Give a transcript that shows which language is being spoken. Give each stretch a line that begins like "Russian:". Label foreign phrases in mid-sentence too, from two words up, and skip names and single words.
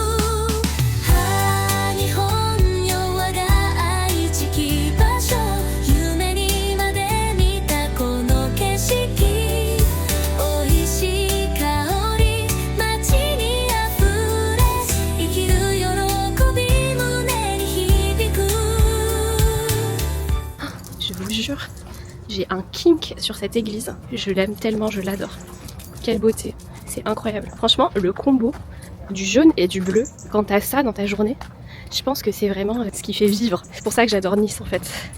Japanese: 日本よ我が愛知き場所夢にまで見たこの景色美味しい香り街に溢れ生きる喜び胸に響く
French: Je vous jure, j'ai un kink sur cette église. Je l'aime tellement, je l'adore. Quelle beauté, c'est incroyable. Franchement, le combo du jaune et du bleu, quand t'as ça dans ta journée, je pense que c'est vraiment ce qui fait vivre. C'est pour ça que j'adore Nice en fait.